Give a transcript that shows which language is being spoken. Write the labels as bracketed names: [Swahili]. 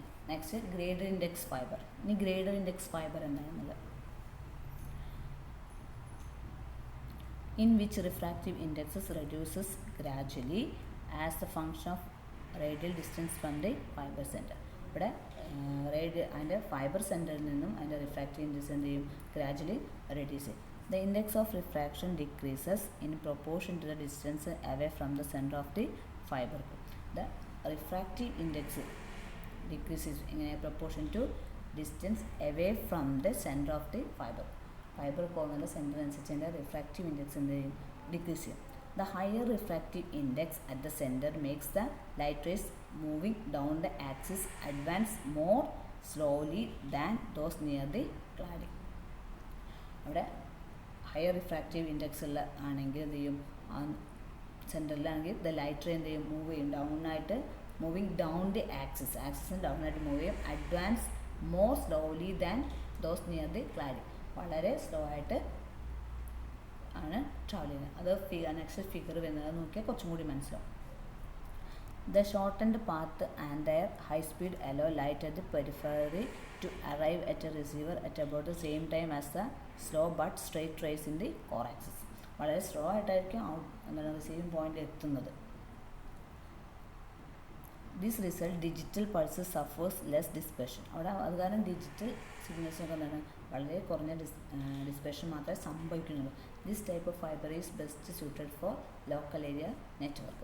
[English] Next graded index fibre. [Malayalam] ഇനി graded index fibre എന്താണെന്നുള്ളത്, [English] In which refractive indexes reduces gradually as the function of radial distance from the fibre centre. [Malayalam] ഇവിടെ അതിൻ്റെ fibre സെൻറ്ററിൽ നിന്നും അതിൻ്റെ refractive index എന്ത് ചെയ്യും, ഗ്രാജ്വലി റെഡ്യൂസ് ചെയ്യും. [English] The index of refraction decreases in proportion to the distance away from the center of the fiber. The refractive index decreases in a proportion to distance away from the center of the fiber. [Malayalam] Fiber പോകുന്ന centre അനുസരിച്ച് അതിൻ്റെ refractive index എന്ത് ചെയ്യും, decrease ചെയ്യും. [English] The higher refractive index at the center makes the light rays moving down the axis advance more slowly than those near the cladding. [Malayalam] അവിടെ higher refractive index ഉള്ള ആണെങ്കിൽ എന്ത് ചെയ്യും, സെൻറ്ററിലാണെങ്കിൽ ദ ലൈറ്റ് റേ എന്ത് ചെയ്യും, മൂവ് ചെയ്യും moving down the ആക്സിസിന് down ആയിട്ട് move ചെയ്യും. [English] advance more slowly than those near the cladding, [Malayalam] വളരെ സ്ലോ ആയിട്ട് ആണ് ട്രാവൽ ചെയ്യുന്നത്. അത് നെക്സ്റ്റ് ഫിഗർ വരുന്നത് നോക്കിയാൽ കുറച്ചും കൂടി മനസ്സിലാവും. [English] The shortened path and their high speed allow light at the periphery to arrive at a receiver at about the same time as the slow but straight rays in the core axis. [Malayalam] വളരെ slow ആയിട്ടായിരിക്കും എന്താണ് receiving point എത്തുന്നത്. [English] This result digital pulse suffers less dispersion. [Malayalam] അവിടെ അത് കാരണം digital സിഗ്നൽസൊക്കെ എന്താണ് വളരെ കുറഞ്ഞ ഡിസ്പെർഷൻ മാത്രമേ സംഭവിക്കുന്നുള്ളൂ. [English] This type of fibre is best suited for local area network.